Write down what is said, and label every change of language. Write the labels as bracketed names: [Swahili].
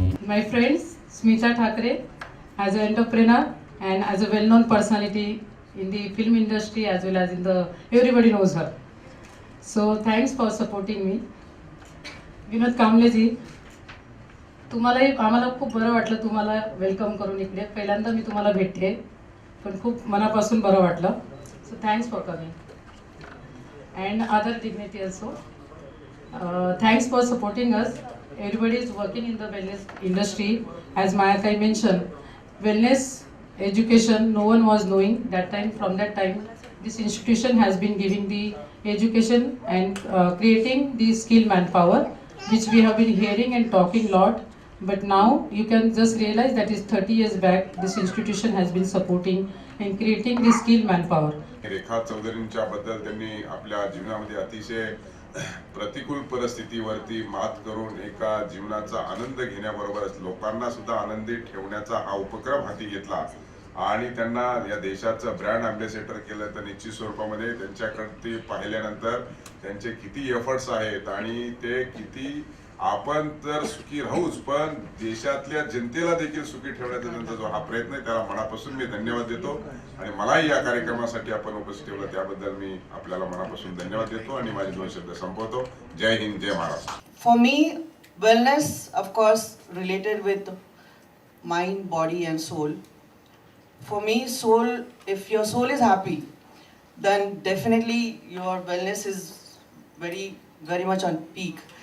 [English] My friends, Smita Thakre, as an entrepreneur and as a well-known personality in the film industry as well as in the everybody knows her. So thanks for supporting me. [Marathi] विनोद कांबलेजी, तुम्हालाही आम्हाला खूप बरं वाटलं तुम्हाला welcome करून इकडे. पहिल्यांदा मी तुम्हाला भेटते, पण खूप मनापासून बरं वाटलं. [English] So thanks for coming. And other dignity also. Thanks for supporting us. Everybody is working in the wellness industry. As Mayakai mentioned, wellness education no one was knowing that time. From that time, this institution has been giving the education and creating the skilled manpower, which we have been hearing and talking lot. But now you can just realize that is 30 years back this institution has been supporting and creating the skilled manpower. [Marathi] रेखा चौधरींच्या बद्दल त्यांनी आपल्या जीवनामध्ये अतिशय प्रतिकूल परिस्थितीवरती मात करून एका जीवनाचा आनंद घेण्याबरोबरच लोकांना सुद्धा आनंदी ठेवण्याचा हा उपक्रम हाती घेतला आणि त्यांना या देशाचं ब्रँड अँबॅसेडर केलं. तर निश्चित स्वरूपामध्ये त्यांच्याकडे पाहिल्यानंतर त्यांचे किती एफर्ट्स आहेत आणि ते किती आपण तर सुखी राहूच पण देशातल्या जनतेला देखील सुखी ठेवण्याचा त्यांचा जो हा प्रयत्न आहे त्याला मनापासून मी धन्यवाद देतो आणि मलाही या कार्यक्रमासाठी आपण उपस्थित ठेवलं त्याबद्दल मी आपल्याला मनापासून धन्यवाद देतो आणि माझे दोन शब्द संपवतो. जय हिंद, जय Maharashtra. [English] For me, wellness, of course, related with mind, body, and soul. For me, soul, if your soul is happy, then definitely your wellness is very, very much on peak.